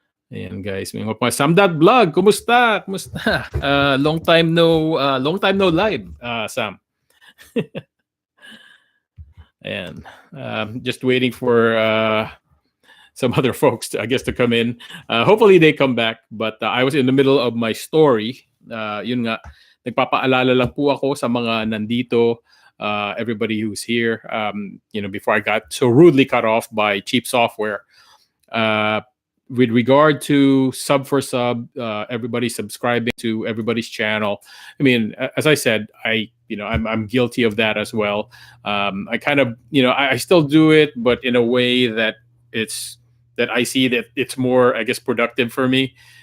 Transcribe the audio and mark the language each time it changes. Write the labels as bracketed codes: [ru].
[tl] Ayan guys, may mga Sam.vlog, vlog, kumusta? [en] Long time no live, [tl] Sam. [en] And just waiting for some other folks to, I guess, to come in. Hopefully they come back. But I was in the middle of my story. [tl] Yun nga, nagpapaalala lang po ako sa mga nandito, [en] everybody who's here. Before I got so rudely cut off by cheap software. With regard to sub for sub, everybody subscribing to everybody's channel. I mean, as I said, I'm guilty of that as well. I kind of, I still do it, but in a way that I see that it's more, I guess, productive for me.